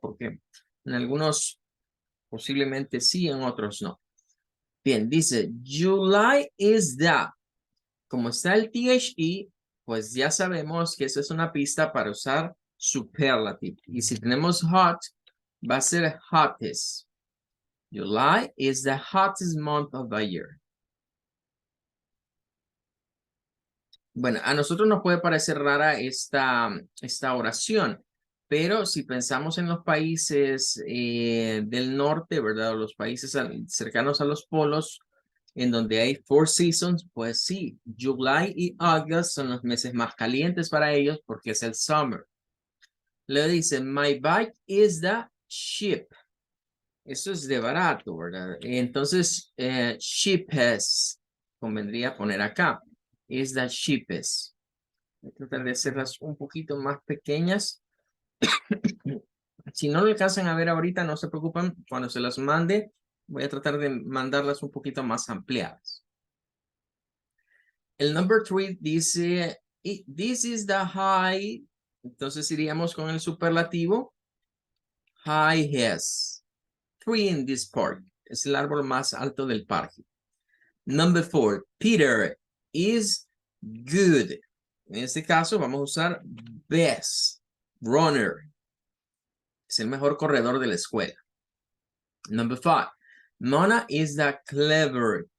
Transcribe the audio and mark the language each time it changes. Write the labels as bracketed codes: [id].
[es] Porque en algunos posiblemente sí, en otros no. Bien, dice, [en] July is the. [es] Como está el THE, pues ya sabemos que eso es una pista para usar superlative. Y si tenemos hot, va a ser hottest. [en] July is the hottest month of the year. [es] Bueno, a nosotros nos puede parecer rara esta oración, pero si pensamos en los países del norte, ¿verdad? O los países cercanos a los polos, en donde hay [en] four seasons, [es] pues sí, July y August son los meses más calientes para ellos porque es el summer. Le dicen, [en] my bike is the cheap. [es] Eso es de barato, ¿verdad? Entonces, cheapest, convendría poner acá, [en] is the cheapest. [es] Voy a tratar de hacerlas un poquito más pequeñas. Si no lo alcanzan a ver ahorita, no se preocupen. Cuando se las mande, voy a tratar de mandarlas un poquito más ampliadas. [en] El number 3 dice, this is the high. [es] Entonces iríamos con el superlativo. [en] Highest tree in this park. [es] Es el árbol más alto del parque. [en] Number 4, Peter is good. [es] En este caso vamos a usar [en] best runner. [es] Es el mejor corredor de la escuela. [en] Number 5, Mona is the clever.